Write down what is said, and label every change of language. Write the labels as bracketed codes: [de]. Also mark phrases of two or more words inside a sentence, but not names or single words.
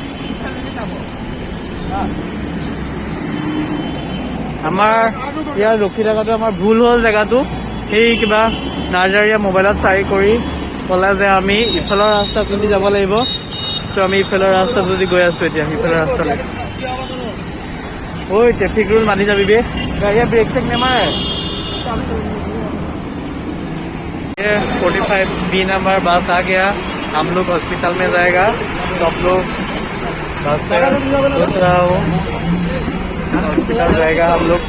[as] আমাৰ ইয়াত ৰখি থকাটো আমাৰ ভুল হ'ল জেগাটো। সেই কিবা নাৰ্জাৰীয়া মোবাইলত চাই কৰি ক'লে যে আমি ইফালৰ ৰাস্তাটোদি যাব লাগিব। চ' আমি ইফালৰ ৰাস্তাটোদি গৈ আছোঁ এতিয়া, সিফালৰ ৰাস্তালৈ। [hi] ঐ [en] traffic rule [hi] मानी जाबी बे, ये ब्रेक सेक नहीं मारे। ये 45B नंबर बस आ गया, हम लोग हॉस्पिटल में जाएगा। तो आप लोग बस पे उतर रहा हो, हॉस्पिटल जाएगा हम लोग।